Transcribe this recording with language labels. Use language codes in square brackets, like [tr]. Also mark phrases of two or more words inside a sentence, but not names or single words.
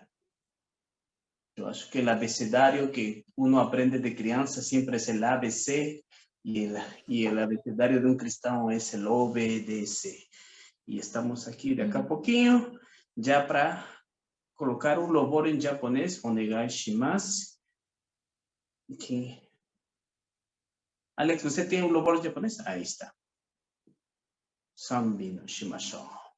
[pt] Eu acho que o abecedário que uno aprende de criança sempre é o ABC, e o abecedário de um cristão é o obedecer. E estamos aqui daqui a pouquinho, já para colocar um louvor em japonês, [ja] お願いします. [pt] Okay. Alex, você tem um louvor em japonês? Aí está. [ja] 賛美の しましょう.